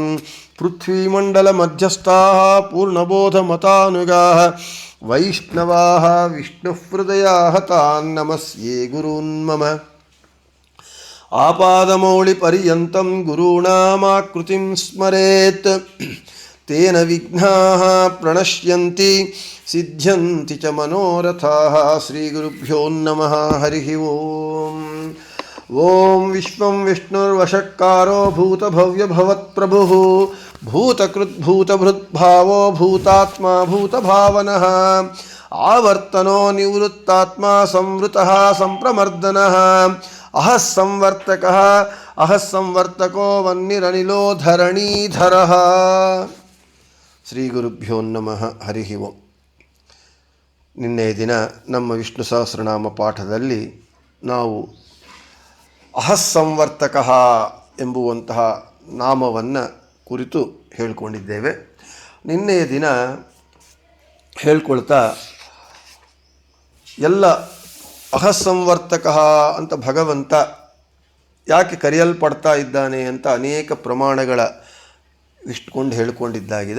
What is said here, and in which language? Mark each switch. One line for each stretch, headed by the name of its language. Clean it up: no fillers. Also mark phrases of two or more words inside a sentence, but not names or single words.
Sanskrit: ಪೃಥ್ವೀಮಂಡಲ ಮಧ್ಯಸ್ಥಾಃ ಪೂರ್ಣಬೋಧಮತಾನುಗಾಃ ವೈಷ್ಣವಾಃ ವಿಷ್ಣುಹೃದಯಾಃ ತಾನ್ ನಮಸ್ಯೆ ಗುರೂನ್ ಮಮ. ಆಪಾದಮೌಳಿಪರ್ಯಂತಂ ಗುರುಣಾಮಾಕೃತಿಂ ಸ್ಮರೇತ್ ತೇನ ವಿಘ್ನಾಃ ಪ್ರಣಶ್ಯಂತಿ ಸಿದ್ಧ್ಯಂತಿ ಚ ಮನೋರಥಾಃ. ಶ್ರೀಗುರುಭ್ಯೋ ನಮಃ. ಹರಿ ಓಂ. ಓಂ ವಿಶ್ವಂ ವಿಷ್ಣುರ್ವಷಟ್ಕಾರೋ ಭೂತಭವ್ಯಭವತ್ಪ್ರಭುಃ ಭೂತಕೃದ್ಭೂತಭೃದ್ಭಾವೋ ಭೂತಾತ್ಮಾ ಭೂತಭಾವನಃ ಆವರ್ತನೋ ನಿವೃತ್ತಾತ್ಮಾ ಸಂವೃತಃ ಸಂಪ್ರಮರ್ದನಃ ಅಹಃ ಸಂವರ್ತಕಃ ಅಹಃ ಸಂವರ್ತಕೋ ವನ್ನಿರನಿಲೋ ಧರಣೀಧರಃ. ಶ್ರೀ ಗುರುಭ್ಯೋ ನಮಃ. ಹರಿ ಓಂ.
Kannada: ನಿನ್ನೆಯ ದಿನ ನಮ್ಮ ವಿಷ್ಣು ಸಹಸ್ರನಾಮ ಪಾಠದಲ್ಲಿ ನಾವು ಅಹಸ್ಸಂವರ್ತಕಃ ಎಂಬುವಂತಹ ನಾಮವನ್ನು ಕುರಿತು ಹೇಳಿಕೊಂಡಿದ್ದೇವೆ. ನಿನ್ನೆಯ ದಿನ ಹೇಳ್ಕೊಳ್ತಾ ಎಲ್ಲ ಅಹಸ್ಸಂವರ್ತಕಃ ಅಂತ ಭಗವಂತ ಯಾಕೆ ಕರೆಯಲ್ಪಡ್ತಾ ಇದ್ದಾನೆ ಅಂತ ಅನೇಕ ಪ್ರಮಾಣಗಳ ಇಷ್ಟುಕೊಂಡು ಹೇಳಿಕೊಂಡಿದ್ದಾಗಿದೆ.